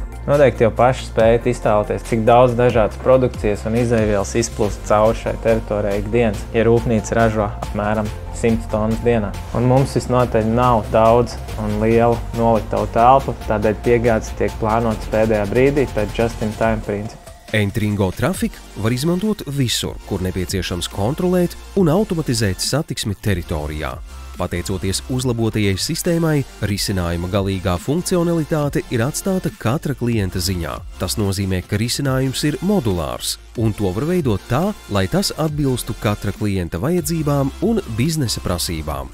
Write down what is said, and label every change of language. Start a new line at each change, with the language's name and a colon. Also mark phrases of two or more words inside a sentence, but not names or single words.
Latvian: Noteikti jau paši spējat iztēloties, cik daudz dažādas produkcijas un izaivielas izplūst cauri šai teritorijai ikdienas, ja rūpnīca ražo apmēram 100 tonnas dienā. Un mums visnotaļ nav daudz un liela noliktavu telpu, tādēļ piegādes tiek plānotas pēdējā brīdī pēc
English: just-in-time
Latvian: principa. Entringo Traffic var izmantot visur, kur nepieciešams kontrolēt un automatizēt satiksmi teritorijā. Pateicoties uzlabotajai sistēmai, risinājuma galīgā funkcionalitāte ir atstāta katra klienta ziņā. Tas nozīmē, ka risinājums ir modulārs, un to var veidot tā, lai tas atbilstu katra klienta vajadzībām un biznesa prasībām.